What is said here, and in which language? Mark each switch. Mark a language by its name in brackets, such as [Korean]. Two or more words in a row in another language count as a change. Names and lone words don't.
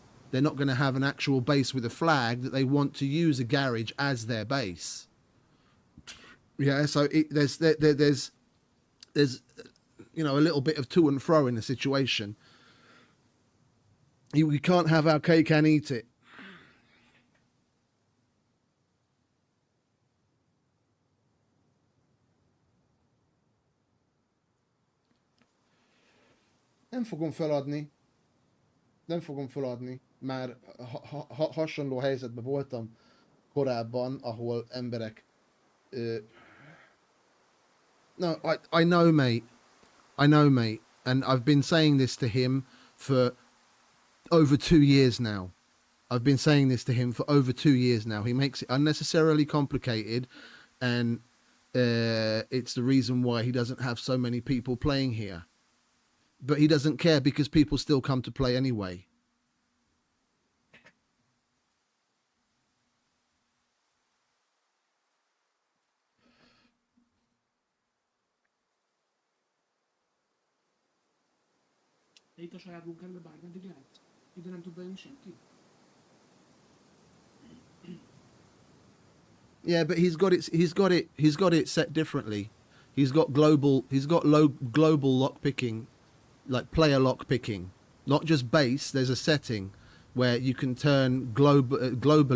[English] They're not going to have an actual base with a flag, that they want to use a garage as their base. Yeah, so there's you know, a little bit of to and fro in the situation. We can't have our cake and eat it. [Hungarian] Nem fogom feladni. Nem fogom feladni. Már hasonló helyzetben voltam korábban, ahol emberek... [English] No, I know, mate. I know, mate. And I've been saying this to him for over 2 years now. I've been saying this to him for over 2 years now. He makes it unnecessarily complicated, and it's the reason why he doesn't have so many people playing here. But he doesn't care because people still come to play anyway. [Hungarian] De itt a saját bunkerbe bármeddig lehet. Ide nem tud bejönni senki. [English] Yeah, but he's got it set differently. He's got global lock picking, like player lock picking, not just base. There's a setting where you can turn globally.